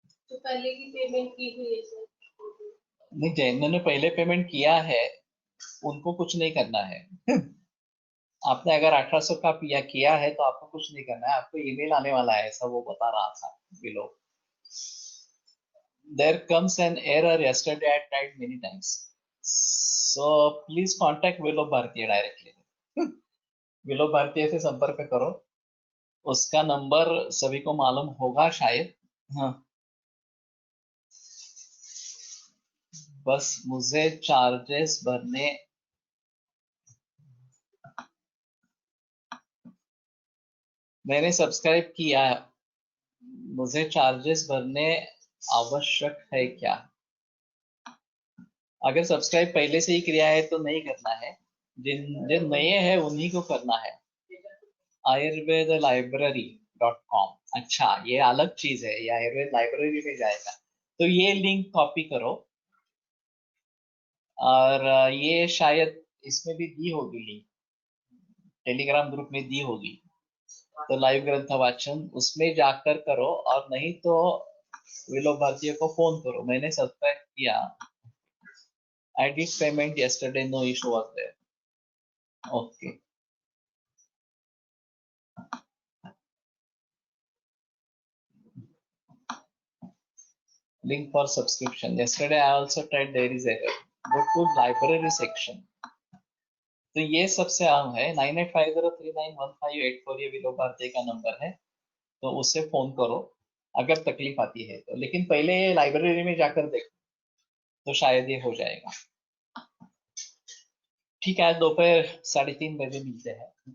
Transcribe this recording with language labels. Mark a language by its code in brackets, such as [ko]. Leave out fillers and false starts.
[hi] तो पहले की पेमेंट की हुई है सर? नहीं, जिन्होंने पहले पेमेंट किया है उनको कुछ नहीं करना है। आपने अगर 1800 का किया है तो आपको कुछ नहीं करना है, आपको ईमेल आने वाला है, ऐसा वो बता रहा था विलोक। [en] There comes an error yesterday. I tried many times. So please contact Vilok Bharatiya directly. [hi] विलोक भारतीय से संपर्क करो, उसका नंबर सभी को मालूम होगा शायद। हाँ, बस मुझे चार्जेस भरने, मैंने सब्सक्राइब किया, मुझे चार्जेस भरने आवश्यक है क्या? अगर सब्सक्राइब पहले से ही किया है तो नहीं करना है, जिन नए हैं उन्हीं को करना है। ayurvedlibrary.com, अच्छा ये अलग चीज है, ये आयुर्वेद लाइब्रेरी में जाएगा, तो ये लिंक कॉपी करो, और ये शायद इसमें भी दी होगी लिंक, टेलीग्राम ग्रुप में दी होगी, तो लाइव ग्रंथ वाचन उसमें जाकर करो, और नहीं तो विलोक भारती को फोन करो। मैंने सब्सक्राइब किया। [en] I did payment yesterday, no issue was there. Okay. Link for subscription. Yesterday I also tried, there is error. Go to library section. [hi] तो ये सबसे आम है। 9850391584 ये विलोक भारती का नंबर है, तो उससे फोन करो अगर तकलीफ आती है तो। लेकिन पहले ये लाइब्रेरी में जाकर देखो तो शायद ये हो जाएगा। ठीक है, दोपहर 3:30 बजे मिलते हैं।